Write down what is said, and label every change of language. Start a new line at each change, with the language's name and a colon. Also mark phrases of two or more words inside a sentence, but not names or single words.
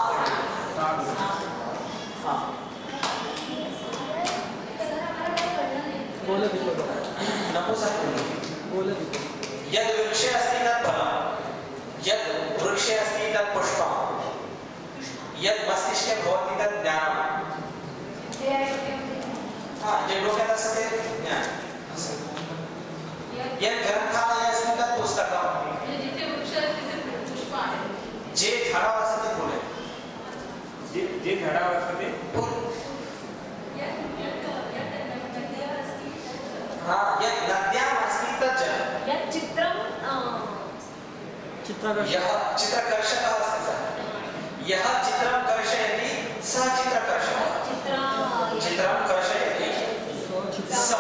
Sanskrit: हाँ नपुंसकलिङ्गे। यद् वृक्षे अस्ति तत् फलम्। यद् वृक्षे अस्ति तत् पुष्पम्। यद् मस्तिष्के भवति तत् ज्ञानम्।
Marathi: हाँ जे डोक्यात असते ज्ञान।
Sanskrit: यद् ग्रंथालये अस्ति तत् पुस्तकम्।
Marathi: जिथे वृक्ष आहे तिथे पुष्प आहे. जे झाडावर असते ते फुले. जे झाडावर असते ते फुल.
Sanskrit: हाँ यद् नद्याम् अस्ति तत् जलम्. यत् चित्रं यः चित्रकर्षकः अस्ति सः. यः चित्रं कर्षयति सः चित्रकर्षकः. चित्रं कर्षयति सः